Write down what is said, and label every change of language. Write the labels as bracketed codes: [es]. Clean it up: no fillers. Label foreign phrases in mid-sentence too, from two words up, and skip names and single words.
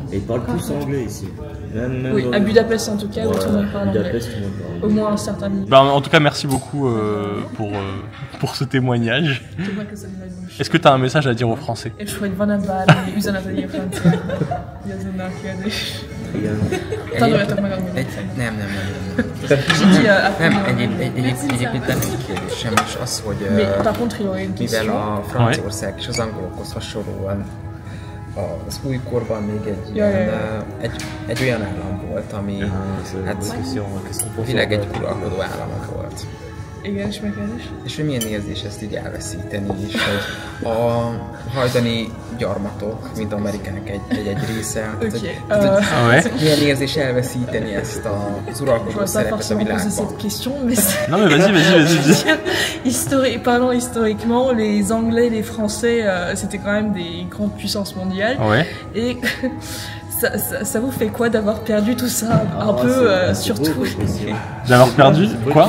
[fr] Et ils parlent tous anglais ici. Même oui, à Budapest en tout cas, où tout le monde parle anglais. Au moins un certain niveau. En tout cas, merci beaucoup pour ce témoignage. Est-ce que tu as un message à dire aux Français? [hu] Tanuljatok meg angolul. Nem. Nem, egyébként nem egy kérdés sem, és az, hogy mivel a Franciaország és az angolokhoz hasonlóan az újkorban még egy olyan állam volt, ami világ egy uralkodó állama volt. Igen, és megkérdés? És hogy milyen érzés ezt így elveszíteni, és hogy a hajdani gyarmatok, mint Amerikának egy része. Milyen érzés elveszíteni ezt az uralkodó szerepet a világban? [fr] Non mais vas-y. Parlant historiquement, les Anglais, les Français, c'était quand même des grandes puissances mondiales. Ouais. Et ça vous fait quoi d'avoir perdu tout ça un peu, surtout D'avoir perdu quoi?